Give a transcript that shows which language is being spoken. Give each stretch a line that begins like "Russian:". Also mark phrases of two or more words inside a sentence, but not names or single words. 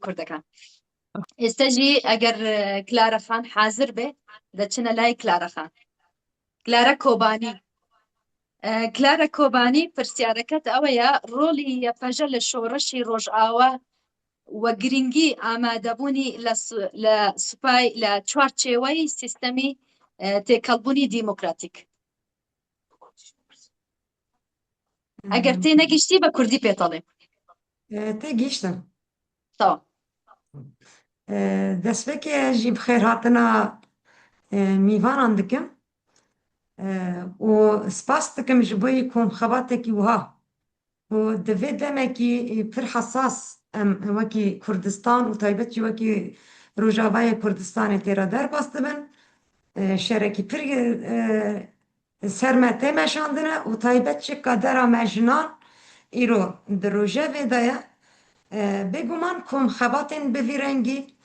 Central Kurdish: کوردەکان ئێستاژی ئەگەر کلارە خان حازر بێ دەچنە لای کلارە خان کلارە کۆبانی کلارە کۆبانی پرسیارەکەت ئەوەیە ڕۆڵی یەپەژە لە شۆڕەشی ڕۆژئاوا وە گرنگی ئامادەبوونی لە سوپای لە چوارچێوەی سیستەمی تێکەڵبوونی دیموکراتیک ئەگەر تێ نەگەیشتی بە کوردی پێتەڵێ تێگەیشتم تەوا
Kurdish: دەستپێکێژی بخێر هاتنە میوانان دکم و سپاس دکم ji bo komxebatekî wiha û di vê demekî pir hesas em wekî Kurdistan û taybet jî wekî Rojavayê Kurdistanê tê re derbas dibin şerekî pir ser me tê meşandine û taybet jî kadera me jinan îro di rojevê de ye bêguman komxebatên bi vî rengî